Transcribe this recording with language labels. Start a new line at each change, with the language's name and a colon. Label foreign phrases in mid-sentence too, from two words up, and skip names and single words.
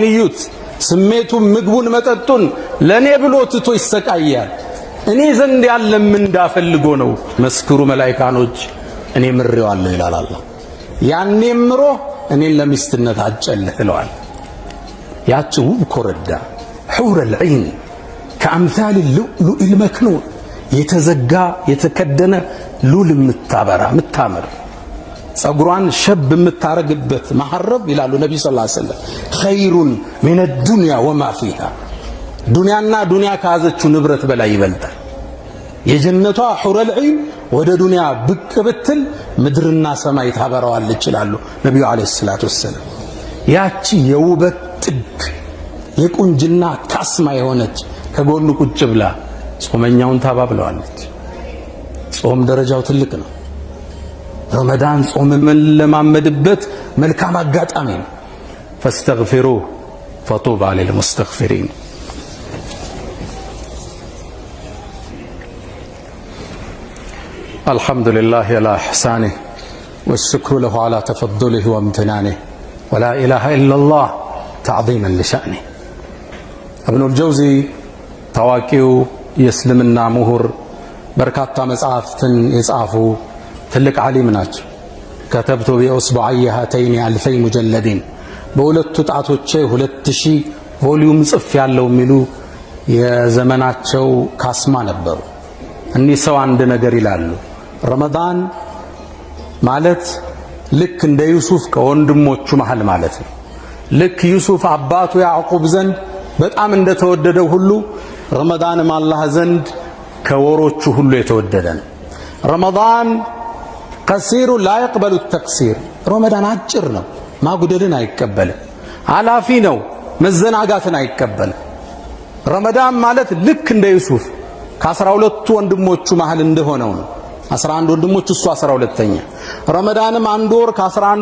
Amharic: እዩት ስሜቱን ምግቡን መጠጡን ለኔ ብሎ ትቶ ይሰቃያል እኔ ዘንድ ያለም እንዳፈልጎ ነው መስክሩ መላእክቶች እኔ ምሬዋለሁ ይላል አላህ ያኔ ምሮ እኔን ለሚስትነት አጨልህ ይለዋል ያቺ ውብ ኮረዳ
Arabic: حور العين
Amharic: ከአምሳል
Arabic: اللؤلؤ المكنون
Amharic: የተዘጋ የተከደነ ሉል ምታበራ ምታምር ጸጉሯን ሸብ ምታረግበት ማሐረብ ይላሉ ነብዩ
Arabic: صلى الله عليه وسلم خير من الدنيا وما فيها
Amharic: ዱንያና ዱንያ ካዘችው ንብረት በላይ ይበልጣል የጀነቷ
Arabic: حور العين
Amharic: ወደ ዱንያ ብቅ ብትል ምድርና ሰማይ ታበራዋለች ይላሉ ነብዩ
Arabic: عليه الصلاة والسلام
Amharic: ያቺ የውበት ጥግ የቁንጅና ካስማ የሆነች ከጎኑ ቁጭ ብላ ጾመኛውን ታባብለዋለች። ጾም ደረጃው ትልቅ ነው። ረመዳን ጾም ለማመድበት መልካም አጋጣሚ ነው።
Arabic: فاستغفروه فطوبى للمستغفرين. الحمد لله على إحسانه والشكر له على تفضله وامتنانه ولا إله إلا الله تعظيما لشأنه.
Amharic: ابن الجوزي ታዋቂው የእስልምና ምሁር በርካታ መጽሐፍትን የጻፉ ትልቅ ዓሊም ናቸው።
Arabic: كتبت بإصبعي هاتين 2000 مجلد
Amharic: በሁለቱ ጣቶቼ 2000 ቮሊዩም ጽፍ ያለው ሚሉ የዘመናቸው ካስማ ነበሩ። እኒህ ሰው አንድ ነገር ይላሉ። ረመዳን ማለት ልክ እንደ ዩሱፍ ከወንድሞቹ መሃል ማለት ነው። ልክ ዩሱፍ አባቱ ያዕቁብ ዘንድ በጣም እንደተወደደው ሁሉ ረመዳንም አላህ ዘንድ ከወሮቹ ሁሉ የተወደደ ነው። ረመዳን
Arabic: قصير لا يقبل التقصير።
Amharic: ረመዳን አጭር ነው፣ ማጉደልን አይቀበልም። አላፊ ነው፣ መዘናጋትን አይቀበልም። ረመዳን ማለት ልክ እንደ ዩሱፍ ከ12ቱ ወንድሞቹ መሃል እንደሆነው ነው። 11 ወንድሞች እሱ 12ኛ። ረመዳንም አንድ ወር ከ11